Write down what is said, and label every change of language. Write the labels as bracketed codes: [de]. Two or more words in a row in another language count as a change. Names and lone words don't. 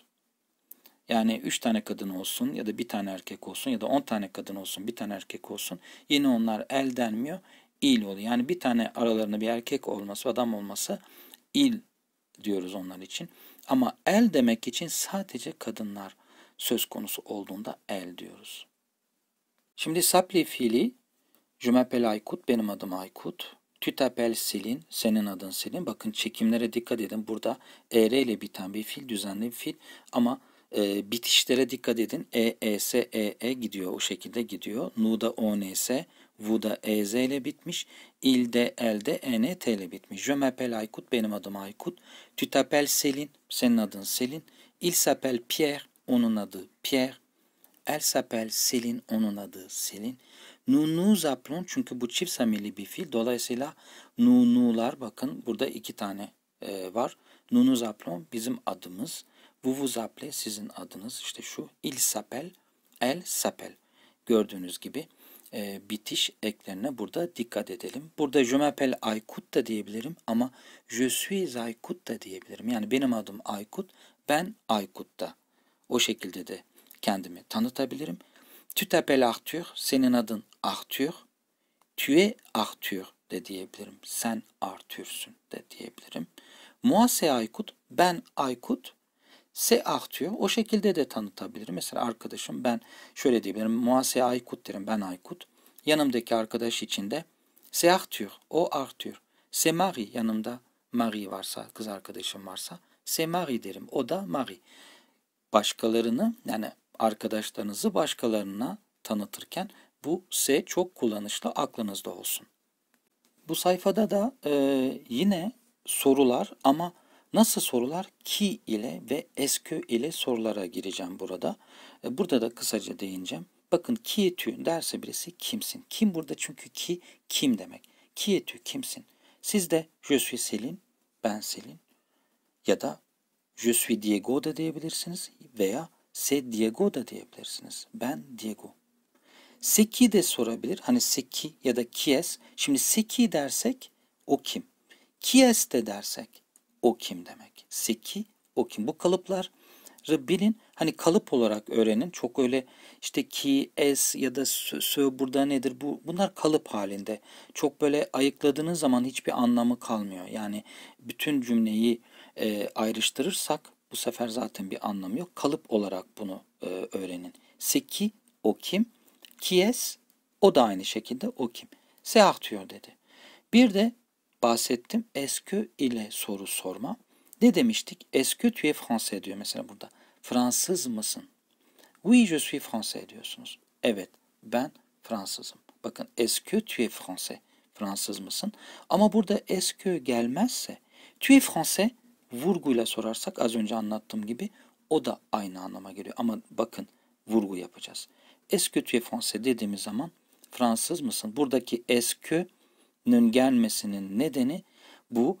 [tr] Yani 3 tane kadın olsun ya da bir tane erkek olsun ya da 10 tane kadın olsun, bir tane erkek olsun, yine onlar el denmiyor, il oluyor. Yani bir tane aralarında bir erkek olması, adam olması il diyoruz onlar için. Ama el demek için sadece kadınlar söz konusu olduğunda el diyoruz. Şimdi s'appeler fiili, [fr] je m'appelle Aykut, [tr] benim adım Aykut. [fr] Tu t'appelles Selin, [tr] senin adın Selin. Bakın çekimlere dikkat edin. Burada er ile biten bir fiil, düzenli bir fiil. Ama bitişlere dikkat edin. S, gidiyor. O şekilde gidiyor. Nu'da ONS, Vu'da EZ ile bitmiş. İl'de, El'de ENT ile bitmiş. [fr] Je m'appelle Aykut, [tr] benim adım Aykut. [fr] Tu t'appelles Selin, [tr] senin adın Selin. [fr] Il s'appelle Pierre, [tr] onun adı Pierre. [fr] Elle s'appelle Selin, [tr] onun adı Selin. [fr] Nous nous appelons, [tr] çünkü bu çift zamirli bir fiil. Dolayısıyla nu'lar, bakın burada 2 tane var. [fr] Nous nous appelons, [tr] bizim adımız. [fr] Vous vous appelez, [tr] sizin adınız işte şu. [fr] Il s'appelle, elle s'appelle. [tr] Gördüğünüz gibi bitiş eklerine burada dikkat edelim. Burada [fr] je m'appelle Aykut [tr] da diyebilirim ama [fr] je suis Aykut [tr] da diyebilirim. Yani benim adım Aykut, ben Aykut da. O şekilde de kendimi tanıtabilirim. [fr] Tu t'appelles Arthur, [tr] senin adın Arthur. [fr] Tu es Arthur [tr] de diyebilirim. Sen Arthur'sün de diyebilirim. [fr] Moi c'est Aykut, ben Aykut. C'est Arthur, [tr] o şekilde de tanıtabilirim. Mesela arkadaşım, ben şöyle diyebilirim. [fr] Moi c'est Aykut [tr] derim, ben Aykut. Yanımdaki arkadaş için de [fr] c'est Arthur, [tr] o Arthur. [fr] C'est Marie, [tr] yanımda Marie varsa, kız arkadaşım varsa [fr] c'est Marie [tr] derim, o da Marie. Başkalarını, yani arkadaşlarınızı başkalarına tanıtırken bu S çok kullanışlı, aklınızda olsun. Bu sayfada da yine sorular ama nasıl sorular? Ki ile ve eskü ile sorulara gireceğim burada. Burada da kısaca değineceğim. Bakın [fr] qui es-tu [tr] derse birisi kimsin? Kim burada, çünkü ki kim demek. [fr] Qui es-tu, [tr] kimsin? Siz de [fr] je suis Selin, [tr] ben Selin ya da [fr] je suis Diego [tr] da diyebilirsiniz veya [fr] c'est Diego [tr] da diyebilirsiniz. Ben Diego. Seki de sorabilir. Hani seki ya da kies. Şimdi seki dersek o kim? Kies de dersek o kim demek. Seki o kim? Bu kalıpları bilin. Hani kalıp olarak öğrenin. Çok öyle işte ki, es ya da sö burada nedir? Bunlar kalıp halinde. Çok böyle ayıkladığınız zaman hiçbir anlamı kalmıyor. Yani bütün cümleyi ayrıştırırsak bu sefer zaten bir anlamı yok. Kalıp olarak bunu öğrenin. Seki o kim? [fr] Qui est? [tr] O da aynı şekilde o kim? [fr] C'est Arthur [tr] dedi. Bir de bahsettim est-ce ile soru sorma. Ne demiştik? [fr] Est-ce tu es français [tr] diyor mesela burada. Fransız mısın? [fr] Oui, je suis français [tr] diyorsunuz. Evet, ben Fransızım. [fr] Bakın est-ce tu es français? [tr] Fransız mısın? Ama burada est-ce gelmezse [fr] tu es français [tr] vurguyla sorarsak az önce anlattığım gibi o da aynı anlama geliyor. Ama bakın vurgu yapacağız. [fr] Est-ce tu es français [tr] dediğimiz zaman Fransız mısın? Buradaki est-ce'nün gelmesinin nedeni bu.